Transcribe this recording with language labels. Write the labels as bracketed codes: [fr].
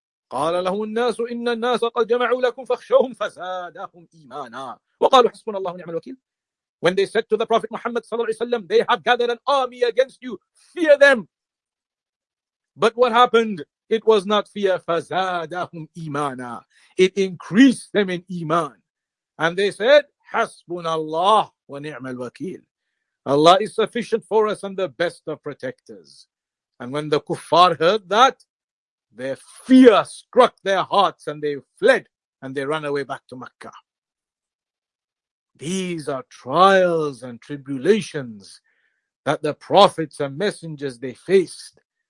[ar] قَالَ لَهُمُ النَّاسُ إِنَّ النَّاسَ قَدْ جَمَعُوا لَكُمْ فَخْشَوْهُمْ فَزَادَهُمْ إِيمَانًا وَقَالُوا حَسْبُنَ اللَّهُ نِعْمَ الْوَكِيلُ. [en] When they said to the Prophet Muhammad sallallahu alayhi wa sallam, they have gathered an army against you. Fear them. But what happened? It was not fear. [ar] فَزَادَهُمْ إِيمَانًا. [en] It increased them in iman. And they said, [ar] حَسْبُنَ اللَّهُ وَنِعْمَ الْوَكِيلُ. [en] Allah is sufficient for us and the best of protectors. And when the kuffar heard that, their fear struck their hearts and they fled and they ran away back to Mecca. These are trials and tribulations that the prophets and messengers they faced.